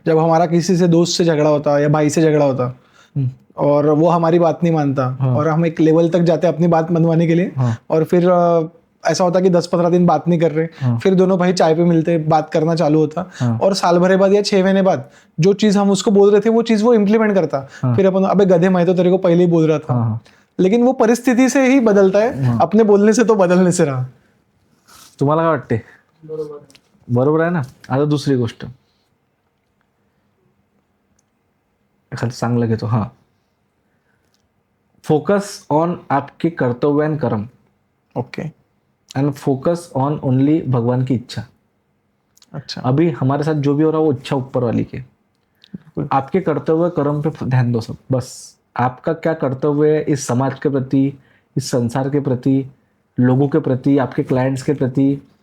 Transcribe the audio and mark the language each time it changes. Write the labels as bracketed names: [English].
[Hindi] जब हमारा किसी से दोस्त से झगड़ा होता या भाई से झगड़ा होता और वो हमारी बात नहीं मानता, और हम एक लेवल तक जाते अपनी बात मनवाने के लिए, और फिर ऐसा होता कि 10-15 दिन बात नहीं कर रहे, फिर दोनों भाई चाय पे मिलते, बात करना चालू होता, और साल भर बाद या 6 महीने बाद जो चीज हम उसको बोल रहे थे वो चीज वो इम्प्लीमेंट करता। फिर अपन, अबे गधे, मैं तो तेरे को पहले ही बोल रहा था। लेकिन वो परिस्थिति से ही बदलता है, अपने बोलने से तो बदलने से रहा। [Marathi] तुम्हाला काय वाटते? बरोबर आहे ना? आता दुसरी गोष्ट एखादं चांगलं घेतो। [Hindi] हां, [English] focus on [Hindi] आपके कर्तव्य एंड कर्म। [English] Okay. And focus on only [Hindi] भगवान की इच्छा। अच्छा। अभी हमारे साथ जो भी हो रहा है वो इच्छा ऊपर वाली की। आपके कर्तव्य कर्म पे ध्यान दो सब, बस आपका क्या कर्तव्य है इस समाज के प्रति, इस संसार के प्रति, लोगों के प्रति, आपके क्लाइंट्स के प्रति।